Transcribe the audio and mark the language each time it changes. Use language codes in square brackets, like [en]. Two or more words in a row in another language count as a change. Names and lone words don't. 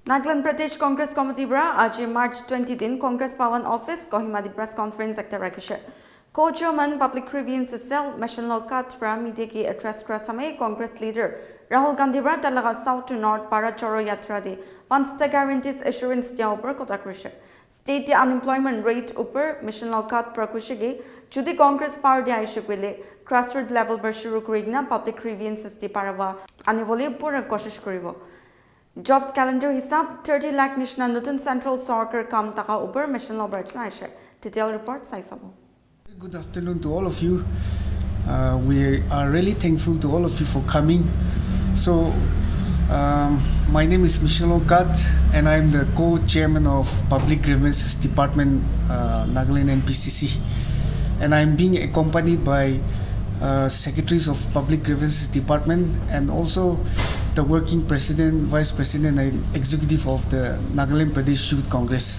[nag] Nagaland Pradesh Congress Committee bra aji March 20 din Congress Pawan Office Kohima di press conference ekta rakhishe. Co-chairman Public Grievance Cell Mission Lokat bra media ki address kra samay Congress leader Rahul Gandhi bra talaga [en] south to north [nag] para choro yatra de [en] Vacancy Guarantees assurance [nag] dia upar kota krishe. State the [en] unemployment rate [nag] upar Mission Lokat pra kushige judi Congress power dia aishe kwele [en] grassroots level [nag] bar shuru kurigna [en] public grievances [nag] di parawa anibole pura koshish koribo. [en] Jobs calendar [nag] hisab 30 lakh nishna nutun central soccer kam taka upar mission lo barchna aishe. [en] Detailed report [nag] sai Sabha. [en] Good afternoon to all of you. We are really thankful to all of you for coming. So, my name is Michelle Okat and I'm the co-chairman of Public Grievances Department, Nagaland Npcc. And I'm being accompanied by secretaries of Public Grievances Department and also the working president, vice president and executive of the Nagaland Pradesh Youth Congress.